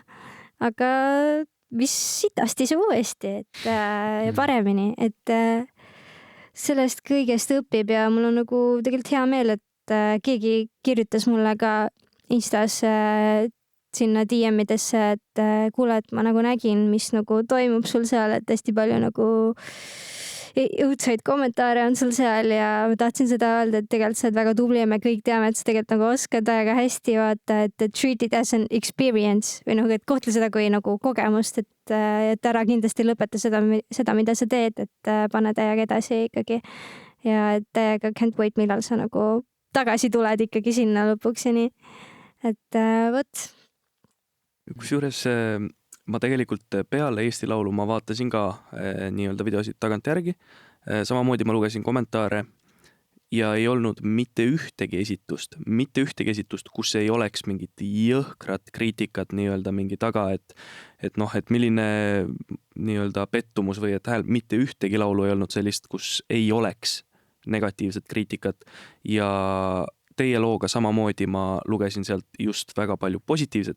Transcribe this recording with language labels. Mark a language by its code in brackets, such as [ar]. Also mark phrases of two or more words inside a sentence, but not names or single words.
[et] Aga mis sitasti see uuesti, et ja paremini, et sellest kõigest õpib ja mul on nagu tegelikult hea meel, et keegi kirjutas mulle ka Instas sinna DM-idesse, et kuule, et ma nagu nägin, mis nagu toimub sul seal, et hästi palju nagu õudsaid kommentaare on sul seal ja ma tahtsin seda öelda, et tegelikult sa oled väga tubli ja me kõik teame, et sa tegelikult nagu oskad väga hästi vaata, et [en] treat it as an experience [et] või nagu, et kohtle seda kui nagu kogemust, et ära kindlasti lõpeta seda, mida sa teed, et pane täiega edasi ikkagi ja et täiega [en] can't wait, [et] millal sa nagu tagasi tuled ikkagi sinna lõpuks ja nii, et vot. Kusjuures ma tegelikult peale Eesti Laulu ma vaatasin ka nii-öelda videosid tagantjärgi. Samamoodi ma lugesin kommentaare ja ei olnud mitte ühtegi esitust, kus ei oleks mingit jõhkrat kriitikat nii-öelda mingi taga, et milline nii-öelda pettumus või et mitte ühtegi laulu ei olnud sellist, kus ei oleks negatiivset kriitikat ja teie looga samamoodi ma lugesin sealt just väga palju positiivset.